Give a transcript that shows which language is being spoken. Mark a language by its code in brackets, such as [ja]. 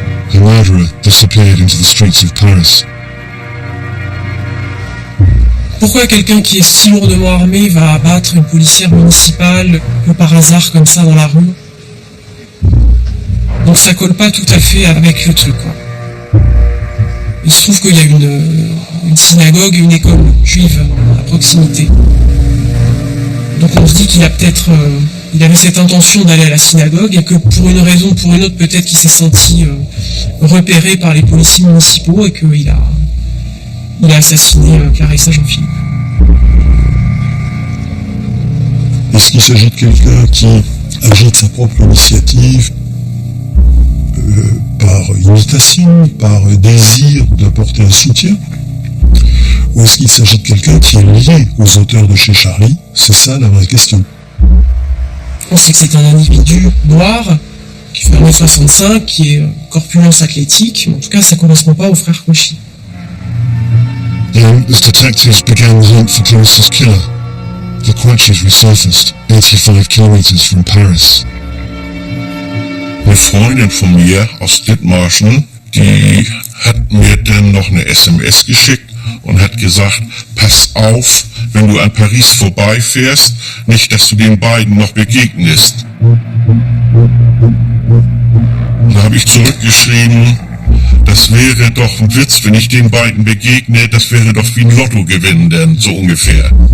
[en] The murderer disappeared into the streets of Paris. [fr] Pourquoi quelqu'un qui est si lourdement armé va abattre une policière municipale que par hasard comme ça dans la rue? Donc ça colle pas tout à fait avec le truc, quoi. Il se trouve qu'il y a une synagogue et une école juive à proximité. Donc on se dit qu'il a peut-être, il avait cette intention d'aller à la synagogue et que pour une raison ou pour une autre, peut-être qu'il s'est senti repéré par les policiers municipaux et qu'il a assassiné Clarissa Jean-Philippe. Est-ce qu'il s'agit de quelqu'un qui agit de sa propre initiative, par imitation, par désir d'apporter un soutien? Ou est-ce qu'il s'agit de quelqu'un qui est lié aux auteurs de chez Charlie? C'est ça la vraie question. On sait que c'est un individu noir, qui fait 1m65, qui est corpulence athlétique, mais en tout cas ça ne correspond pas au frère Cauchy. [en] Then, as detectives began the hunt for Clarissa's killer, the Quatches resurfaced 85 kilometers from Paris. [de] Eine Freundin von mir aus Dithmarschen, die hat mir dann noch eine SMS geschickt und hat gesagt, pass auf, wenn du an Paris vorbeifährst, nicht, dass du den beiden noch begegnest. Und da habe ich zurückgeschrieben, das wäre doch ein Witz, wenn ich den beiden begegne, das wäre doch wie ein Lottogewinn, denn so ungefähr.